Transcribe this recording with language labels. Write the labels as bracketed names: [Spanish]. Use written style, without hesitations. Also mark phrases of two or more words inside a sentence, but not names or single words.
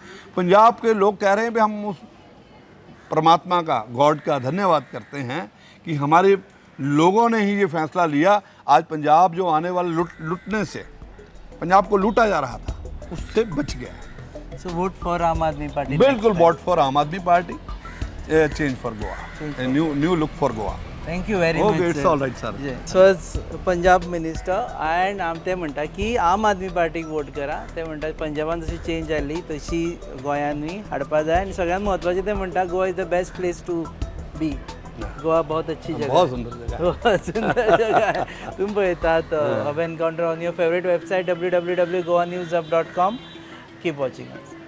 [Hindi] पंजाब के लोग कह रहे हैं कि हम उस परमात्मा का, गॉड का धन्यवाद करते हैं कि हमारे लोगों ने ही ये फैसला लिया। आज पंजाब जो आने वाले लुटने से, पंजाब को लूटा जा रहा था, उससे बच गया। [English] so vote for Aam Aadmi Party. बिल्कुल, vote for Aam Aadmi Party, change for Goa, new look for Goa. thank you very ओके, मच। it's all right sir. so as Punjab minister and [Konkani] ते म्हणटा की आम आदमी पार्टीक वोट करा. ते म्हणटा पंजाबान जशी चेंज जाल्ली तशी गोंयांनी हाडपा जाय. आनी सगळ्यात महत्वाचें ते म्हणटा [English] Goa is the best place to be. [Hindi] गोवा बहुत अच्छी जगह बहुत सुंदर जगह है. बहुत सुंदर जगह है. [Konkani] तुम्ही पळयतात [English] have encounter on your favourite website www.goanewsup.com. keep watching.